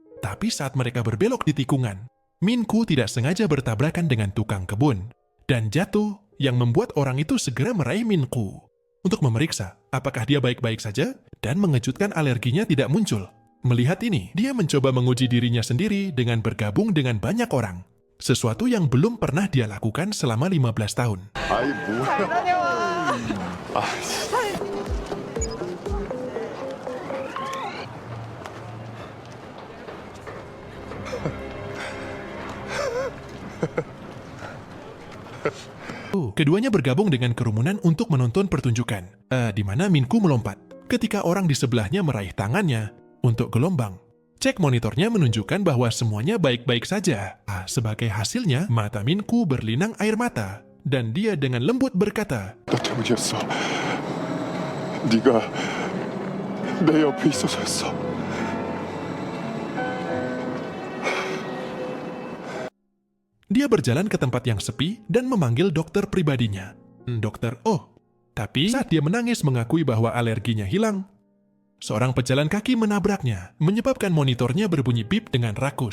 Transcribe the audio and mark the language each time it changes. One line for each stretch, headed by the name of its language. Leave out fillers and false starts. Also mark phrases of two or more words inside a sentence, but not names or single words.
Indonesian: Tapi saat mereka berbelok di tikungan, Minku tidak sengaja bertabrakan dengan tukang kebun dan jatuh yang membuat orang itu segera meraih Minku untuk memeriksa apakah dia baik-baik saja dan mengejutkan alerginya tidak muncul. Melihat ini, dia mencoba menguji dirinya sendiri dengan bergabung dengan banyak orang. Sesuatu yang belum pernah dia lakukan selama 15 tahun.
Korean: 아이 뭐야? 아,
Indonesian: Keduanya bergabung dengan kerumunan untuk menonton pertunjukan, di mana Minku melompat. Ketika orang di sebelahnya meraih tangannya untuk gelombang, cek monitornya menunjukkan bahwa semuanya baik-baik saja. Sebagai hasilnya, mata Minku berlinang air mata, dan dia dengan lembut berkata,
Korean: 너 때문이었어. 네가 내 옆에 있어서였어.
Indonesian: dia berjalan ke tempat yang sepi dan memanggil dokter pribadinya. Dokter Oh. Tapi saat dia menangis mengakui bahwa alerginya hilang, seorang pejalan kaki menabraknya, menyebabkan monitornya berbunyi bip dengan rakus.